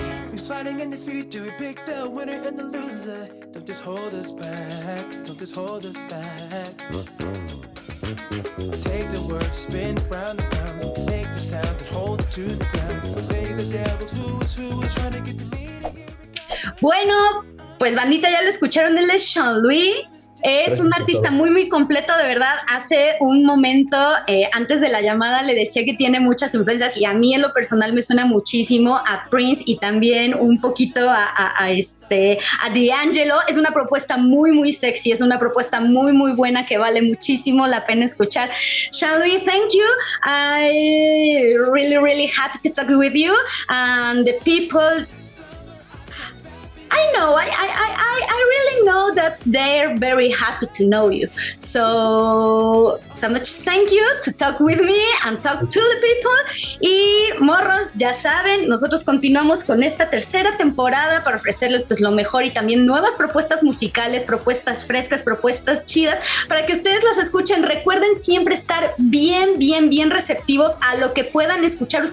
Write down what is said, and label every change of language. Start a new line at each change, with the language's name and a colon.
English: We're fighting in the future, we pick the winner and the loser. Don't just hold us back, don't just hold us back. Take the word, spin it round and round, make the sound and hold it to the ground. Play the devil, who is trying to get the meaning.
Spanish: Bueno, pues bandita, ya lo escucharon, él es Sean Loui. Es un artista muy completo, de verdad. Hace un momento, antes de la llamada, le decía que tiene muchas influencias y a mí en lo personal me suena muchísimo a Prince y también un poquito a D'Angelo. Es una propuesta muy sexy, es una propuesta muy buena que vale muchísimo la pena escuchar.
English: Sean Loui, thank you. I really happy to talk with you and the people. I know, I really know that they're very happy to know you. So much thank you to talk with me and talk to the people.
Spanish: Y morros, ya saben, nosotros continuamos con esta tercera temporada para ofrecerles pues lo mejor y también nuevas propuestas musicales, propuestas frescas, propuestas chidas, para que ustedes las escuchen. Recuerden siempre estar bien receptivos a lo que puedan escuchar.